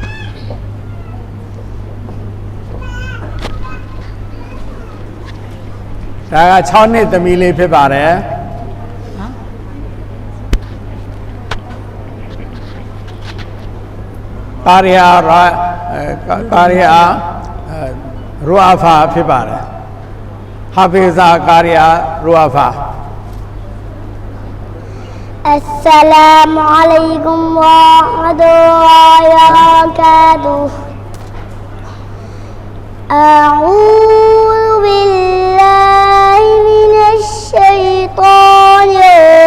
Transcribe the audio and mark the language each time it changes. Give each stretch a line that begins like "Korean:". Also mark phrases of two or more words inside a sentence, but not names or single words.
Burmese: ဒါက6နှစ်သမီးလေးဖြစ်ပါတယ်ကာရီယာရူအာဖာဖြစ်ပါတယ်ဟာဖေဇာကာရီယာရူအာဖာ
Arabic: السلام عليكم ورحمة الله وبركاته أعوذ بالله من الشيطان